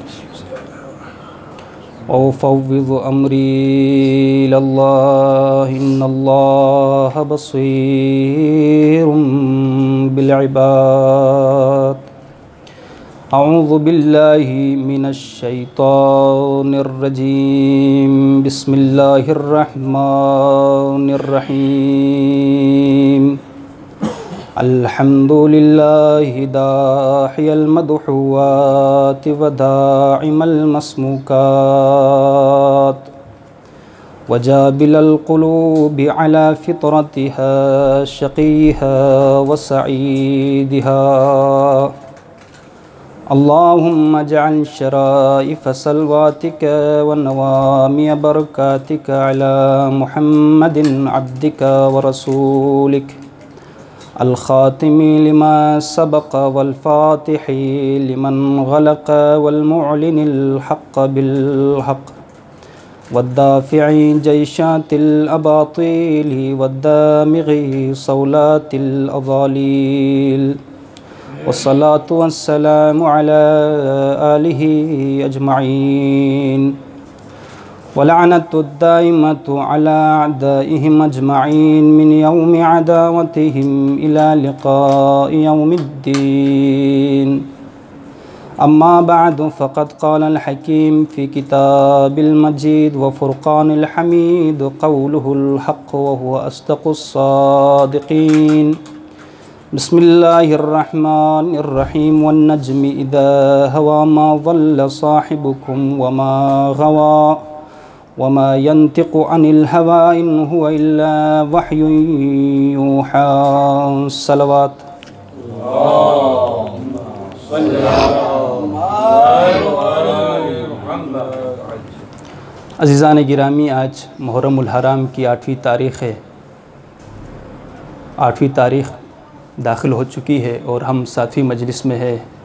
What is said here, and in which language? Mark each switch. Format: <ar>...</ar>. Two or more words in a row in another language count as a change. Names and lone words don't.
<ar>وأفوض أمري إلى الله إن الله بصير بالعباد. أعوذ بالله من الشيطان الرجيم. بسم الله الرحمن الرحيم. الحمد لله داحي المدحوات ودائم المسموكات وجابل القلوب على فطرتها شقيها وسعيدها. اللهم اجعل شرائف صلواتك ونوامي بركاتك على محمد عبدك و رسولك الخاتم لما سبق والفاتح لمن غلق والمعلن الحق بالحق والدافع جيشات الأباطيل والدامغ صولات الأضاليل والصلاة والسلام على آله أجمعين واللعنة الدائمة على أعدائهم أجمعين من يوم عداوتهم إلى لقاء يوم الدين. أما بعد فقد قال الحكيم في كتابه المجيد وفرقانه الحميد قوله الحق وهو أصدق الصادقين. بسم الله الرحمن الرحيم والنجم إذا هوى ما ضل صاحبكم وما غوى وما ينطق عن الهوى إن هو إلا وحي يوحى. सलवात।</ar> <ur>عزیزان گرامی، آج محرم الحرام کی 8ویں تاریخ ہے. 8ویں تاریخ داخل ہو چکی ہے اور ہم 7ویں مجلس میں ہے.</ur>